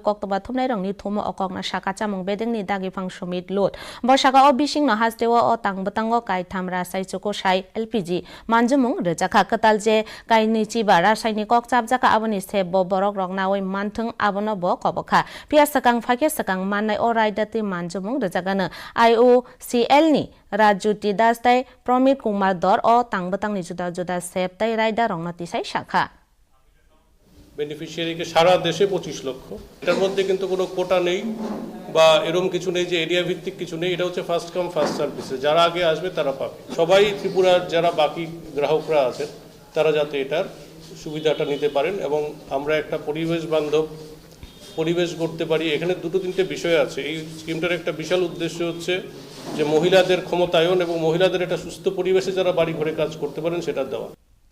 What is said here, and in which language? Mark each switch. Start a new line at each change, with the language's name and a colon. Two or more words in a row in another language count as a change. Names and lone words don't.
Kok Borok: koktoba thumnai rongni thumo okokna saka chamung bedengni dagi phang sumit lot borsaka o bising no hastewa o tangbatango kai thamra sai chuko sai LPG manjumung rejaka katalje kaini chiba rasai ni kok chapjaka aboni sebo borok rokna oi manthung abono bo kobokha pia sakang phake sakang manai orai dati manjumung rejagana IUCL ni Rajuti Das tai Promit Kumar Dor o tangbatangni juda juda sep tai raida রংনতি সাই শাখা
Bangla: বেনিফিশিয়ারিকে সারা দেশে 25 লক্ষ এটার মধ্যে কিন্তু কোনো কোটা নেই বা এরকম কিছু নেই যে এরিয়া ভিত্তিক কিছু নেই এটা হচ্ছে
English: first come first service
Bangla: যারা আগে আসবে তারা পাবে সবাই ত্রিপুরার যারা বাকি গ্রাহকরা আছেন তারা যাতে এটার সুবিধাটা নিতে পারেন এবং আমরা একটা পরিবেশ বান্ধব পরিবেশ করতে পারি এখানে দুটো তিনটে বিষয় আছে এই স্কিমটার একটা বিশাল উদ্দেশ্য হচ্ছে যে মহিলাদের ক্ষমতায়ন এবং মহিলাদের একটা সুস্থ পরিবেশে যারা বাড়ি ঘরে কাজ করতে পারেন সেটা দেওয়া